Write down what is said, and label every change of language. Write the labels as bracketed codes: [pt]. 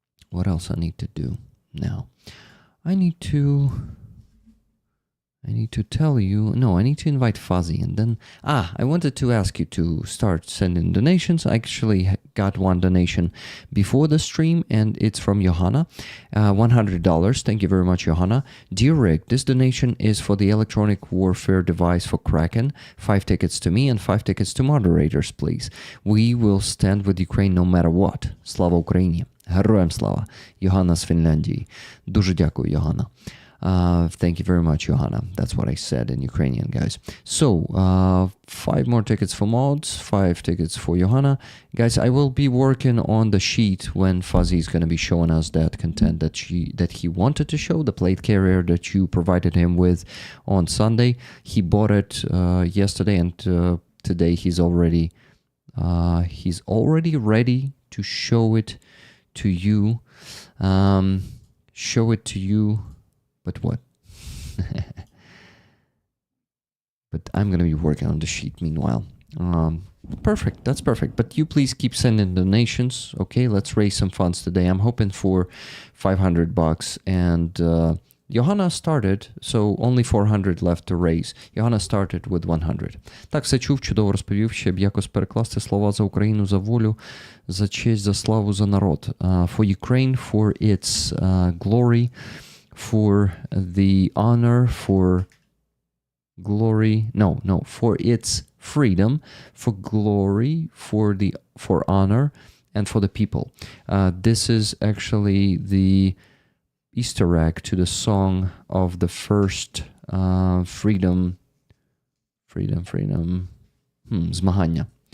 [en] What else I need to do now? I need to tell you, no, I need to invite Fuzzy, and then, I wanted to ask you to start sending donations. I actually got one donation before the stream, and it's from Johanna, $100. Thank you very much, Johanna. Dear Rick, this donation is for the electronic warfare device for Kraken. 5 tickets to me and 5 tickets to moderators, please. We will stand with Ukraine no matter what. [uk] Слава Україні. Героям слава. Johanna з Фінляндії. Дуже дякую, Johanna. [en] Thank you very much, Johanna. That's what I said in Ukrainian, guys. So, 5 more tickets for mods, 5 tickets for Johanna. Guys, I will be working on the sheet when Fuzzy is going to be showing us that content that he wanted to show, the plate carrier that you provided him with on Sunday. He bought it yesterday, and today he's already ready to show it to you. Show it to you. But what? But I'm going to be working on the sheet meanwhile. Perfect. That's perfect. But you please keep sending donations. Okay, let's raise some funds today. I'm hoping for $500. And Johanna started, so only 400 left to raise. Johanna started with 100. [uk] Так, все чув, чудово розповів, ще б якось перекласти слова за Україну, за волю, за честь, за славу, за народ. [en] For Ukraine, for its glory, for the honor, for glory, for its freedom, for glory, for honor, and for the people. This is actually the Easter egg to the song of the first freedom, zmagania.